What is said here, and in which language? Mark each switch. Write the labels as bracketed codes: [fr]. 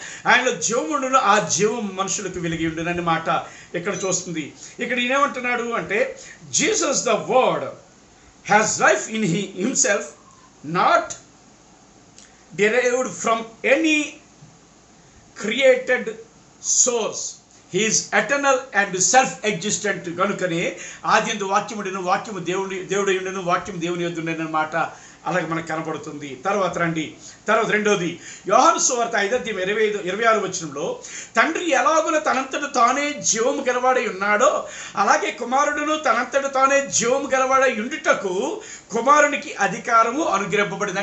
[te] ఆయనలో జీవం ఉండును, ఆ జీవం మనుషులకు వెలిగి ఉండునని మాట ఇక్కడ చూస్తుంది. ఇక్కడ ఈయనేమంటున్నాడు అంటే, [en] Jesus the word has life in himself, not derived from any created source. He is eternal and self-existent. [te] కనుకనే ఆది యందు వాక్యముండెను, వాక్యము దేవుడై ఉండెను, వాక్యము దేవుని యొద్ద ఉండెను మాట అలాగే మనకు కనబడుతుంది. తర్వాత రండి, తర్వాత రెండోది యోహాను సువార్త 5:26 తండ్రి ఎలాగున తనంతట తానే జీవము గలవాడై ఉన్నాడో, అలాగే కుమారుడును తనంతట తానే జీవము గలవాడై ఉండుటకు కుమారునికి అధికారము అనుగ్రహింపబడింది.